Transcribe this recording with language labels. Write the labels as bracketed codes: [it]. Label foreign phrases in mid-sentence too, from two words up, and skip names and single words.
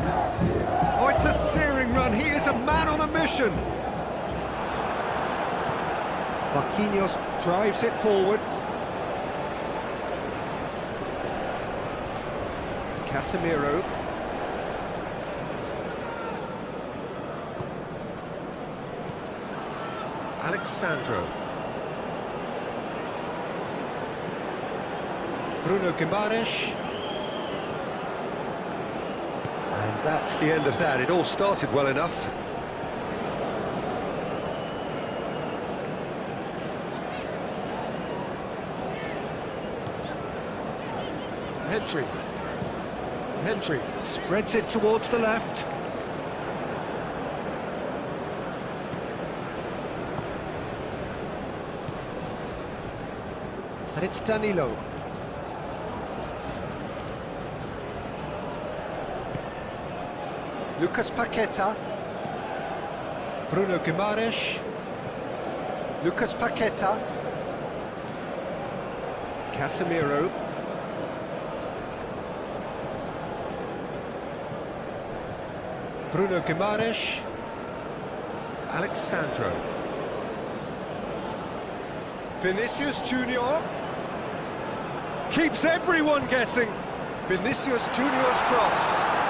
[en] Oh, it's a searing run. He is a man on a mission. Marquinhos drives it forward. Casemiro. Alexandro. Bruno Guimaraes. And that's the end of that. It all started well enough. Hendry spreads it towards the left. And it's Danilo. Lucas Paqueta. Bruno Guimaraes. Lucas Paqueta. Casemiro. Bruno Guimaraes. Alexandro. Vinicius Junior. Keeps everyone guessing. Vinicius Junior's cross.